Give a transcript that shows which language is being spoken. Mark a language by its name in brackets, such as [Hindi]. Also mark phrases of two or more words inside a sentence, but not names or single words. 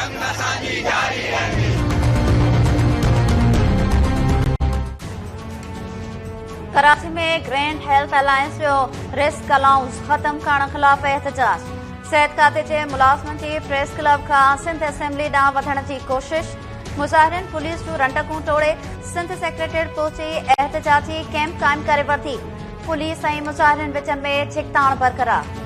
[Sindhi] कराची में ग्रैंड हेल्थ अलायंस जो [English] risk allowance [Sindhi] खत्म करण खिलाफ एहतजाज। सेहत खाते जे मुलाज़िमनि जी प्रेस क्लब खां सिंध असेंबली ॾांहुं वधण जी कोशिश। मुज़ाहिरनि पुलिस जूं रंडकूं तोड़े सिंध सेक्रेटेरिएट पहुची एहतजाजी कैंप क़ाइम करे वरिती। पुलिस ऐं मुज़ाहिरनि विच में छिकताण बरक़रार।